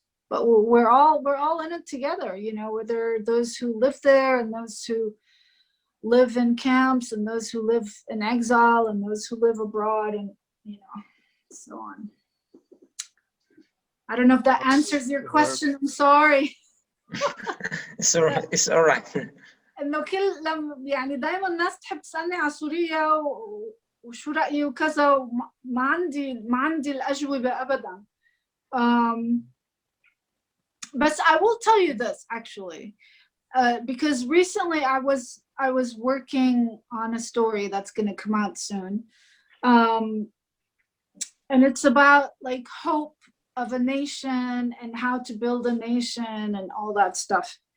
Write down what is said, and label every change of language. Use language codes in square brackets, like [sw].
[en] But we're all in it together, you know, whether those who live there and those who live in camps and those who live in exile and those who live abroad, and, you know, so on. I don't know if that answers your question. I'm sorry. It's all right. [ar] انه يعني دائما الناس تحب تسالني على سوريا وشو رايي وكذا، ما عندي الاجوبه ابدا. [en] But I will tell you this actually, because recently I was working on a story that's going to come out soon, and it's about like hope of a nation and how to build a nation and all that stuff.